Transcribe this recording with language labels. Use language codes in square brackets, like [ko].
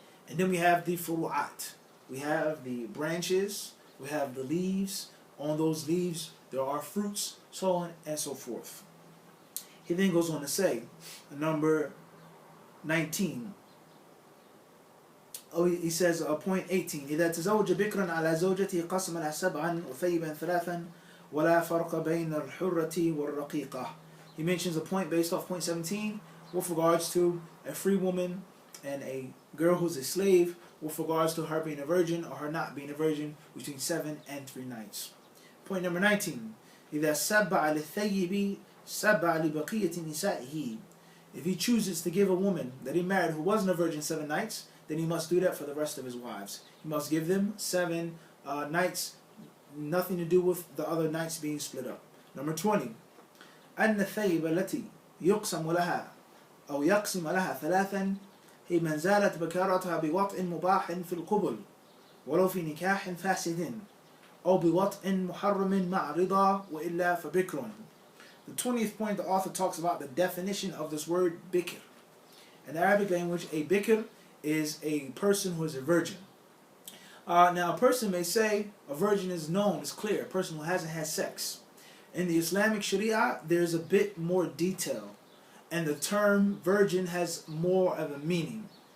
[en] And then we have the furu'at. We have the branches, we have the leaves. On those leaves, there are fruits, so on and so forth. He then goes on to say, number 19. He says, point 18. [ar] إذا تزوج بكرا على زوجته قسما 7 وثيبا 3 ولا فرق بين الحرة والرقيقة. [en] He mentions a point based off point 17 with regards to a free woman and a girl who's a slave, with regards to her being a virgin or her not being a virgin, between 7 and 3 nights. Point number 19. [ar] إذا سبع للثيب سبع لبقية نسائه. [en] If he chooses to give a woman that he married who wasn't a virgin 7 nights, then he must do that for the rest of his wives. He must give them 7 nights, nothing to do with the other nights being split up. Number 20. [ar] أن الثيب التي يقسم لها أو يقسم لها 3 هي من زالت بكارتها بوطء مباح في القبل ولو في نكاح فاسد أو بوطء محرم مع رضا وإلا فبكر. [en] The 20th point, the author talks about the definition of this word bikr. In the Arabic language, a bikr is a person who is a virgin. Now a person may say a virgin is known, is clear, a person who hasn't had sex. In the Islamic Sharia, there's a bit more detail, and the term virgin has more of a meaning.